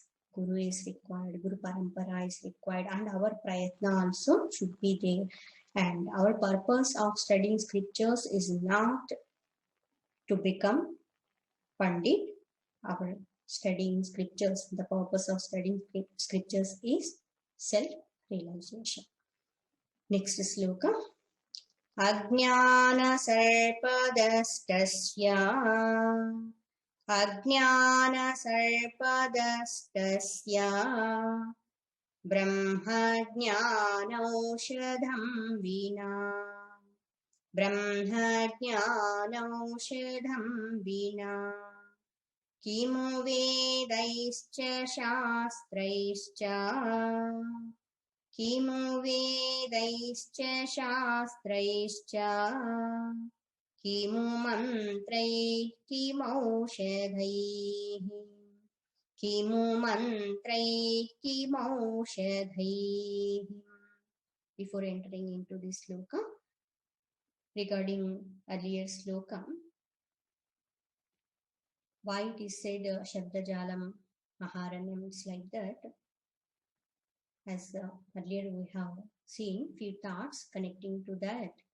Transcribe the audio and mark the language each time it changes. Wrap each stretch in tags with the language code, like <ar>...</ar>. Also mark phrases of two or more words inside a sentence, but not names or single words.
<en>Guru is required, Guru Parampara is required, and our prayatna also should be there. And our purpose of studying scriptures is not to become Pandit. Our studying scriptures, the purpose of studying scriptures is self-realization. Next sloka.</en> <sa>Ajnana sarpadastasya Ajnana sarpadastasya Brahma jnanaushadham vina Brahma jnanaushadham vina Kimu vedaischa shastraischa Kimu vedaischa shastraischa Kimu mantraih kimaushadhaih Kimu mantraih kimaushadhaih.</sa> <en>Before entering into this sloka, regarding earlier sloka, why it is said</en> <sa>Shabdajalam Maharanyam</sa> <en>is like that. As earlier we have seen few thoughts connecting to that.</en>